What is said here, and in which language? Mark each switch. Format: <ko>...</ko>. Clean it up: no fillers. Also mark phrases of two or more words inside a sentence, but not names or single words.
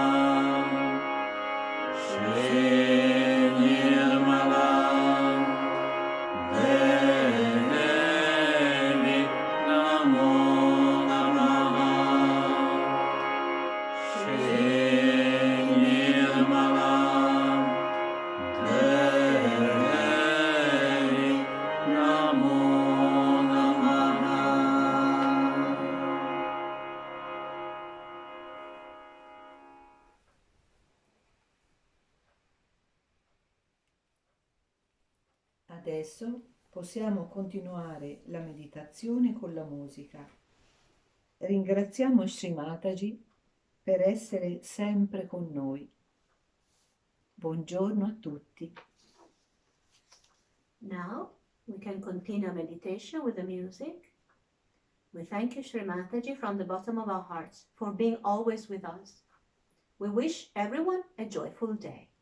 <sa>Shri Nirmala Devi Namo Namaha Shri Nirmala Devi Namo Namaha.</sa> <it>Adesso possiamo continuare la meditazione con la musica. Ringraziamo Sri Mataji per essere sempre con noi. Buongiorno a tutti.</it> <en>Now we can continue our meditation with the music. We thank you, Sri Mataji, from the bottom of our hearts for being always with us. We wish everyone a joyful day.</en>